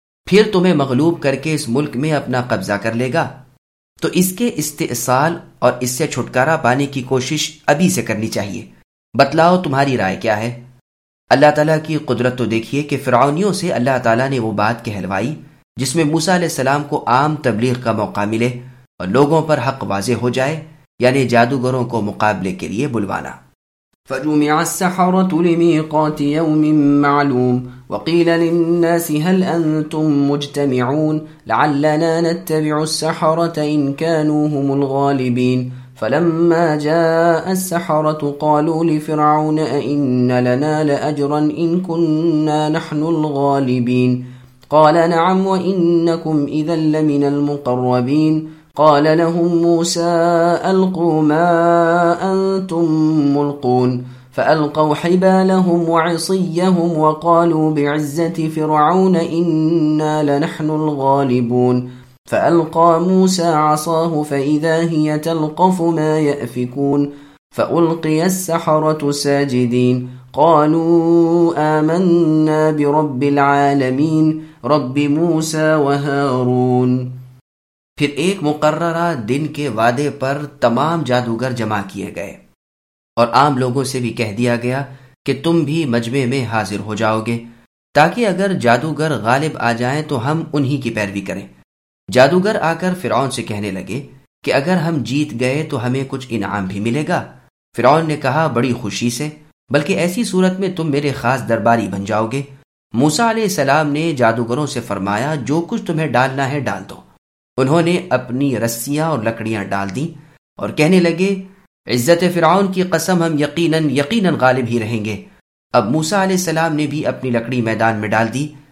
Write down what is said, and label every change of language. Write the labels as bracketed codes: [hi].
[ur] پھر تمہیں مغلوب کر کے اس ملک میں اپنا قبضہ کر لے گا، تو اس کے استئصال اور اس سے چھٹکارا پانے کی کوشش ابھی سے کرنی چاہیے۔ بتلاؤ تمہاری رائے کیا ہے؟ اللہ تعالیٰ کی قدرت تو دیکھیے کہ فرعونیوں سے اللہ تعالیٰ نے وہ بات کہلوائی جس میں موسیٰ علیہ السلام کو عام تبلیغ کا موقع ملے اور لوگوں پر حق واضح ہو جائے، یعنی جادوگروں کو مقابلے کے لیے بلوانا۔ [ar] فجمع السحرۃ لمیقات یوم معلوم وقیل للناس هل انتم مجتمعون لعلنا نتبع السحرۃ ان کانوا هم الغالبین فلما جاء السحرۃ قالوا لفرعون ائن لنا لاجرا ان کنا نحن الغالبین قال نعم وإنكم إذا لمن المقربين قال لهم موسى ألقوا ما أنتم ملقون فألقوا حبالهم وعصيهم وقالوا بعزة فرعون إنا لنحن الغالبون فألقى موسى عصاه فإذا هي تلقف ما يأفكون فألقي السحرة ساجدين قالوا آمنا برب العالمين رب موسى وهارون۔ [ur] پھر ایک مقررہ دن کے وعدے پر تمام جادوگر جمع کیے گئے اور عام لوگوں سے بھی کہہ دیا گیا کہ تم بھی مجمع میں حاضر ہو جاؤ گے تاکہ اگر جادوگر غالب آ جائیں تو ہم انہی کی پیروی کریں۔ جادوگر آ کر فرعون سے کہنے لگے کہ اگر ہم جیت گئے تو ہمیں کچھ انعام بھی ملے گا۔ فرعون نے کہا، بڑی خوشی سے، بلکہ ایسی صورت میں تم میرے خاص درباری بن جاؤ گے۔ موسیٰ علیہ السلام نے جادوگروں سے فرمایا، جو کچھ تمہیں ڈالنا ہے ڈال دو۔ انہوں نے اپنی رسیاں اور لکڑیاں ڈال دیں اور کہنے لگے، عزت فرعون کی قسم، ہم یقیناً غالب ہی رہیں گے۔ اب موسیٰ علیہ السلام نے بھی اپنی لکڑی میدان میں ڈال دی